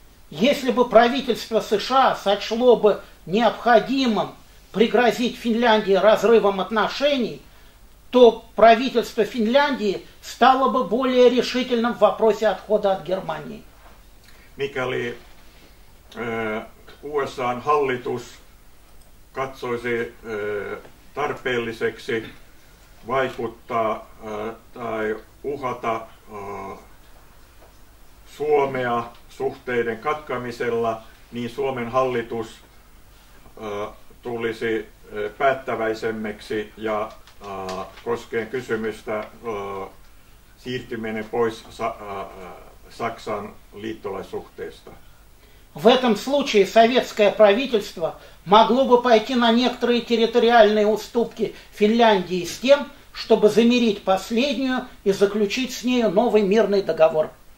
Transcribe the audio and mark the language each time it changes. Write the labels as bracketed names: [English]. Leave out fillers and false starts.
[Russian] Если бы правительство США сочло бы необходимым пригрозить Финляндии разрывом отношений, то правительство Финляндии стало бы более решительным в вопросе отхода от Германии. [Finnish] Mikäli USA:n hallitus katsoisi tarpeelliseksi vaikuttaa tai uhata Suomea suhteiden katkamisella, niin Suomen hallitus tulisi päättäväisemmäksi ja koskien kysymystä siirtyminen pois Saksan liittolaissuhteesta. [Russian] В этом случае советское правительство могло бы пойти на некоторые территориальные уступки Финляндии с тем, чтобы замирить последнюю и заключить с нею новый мирный договор.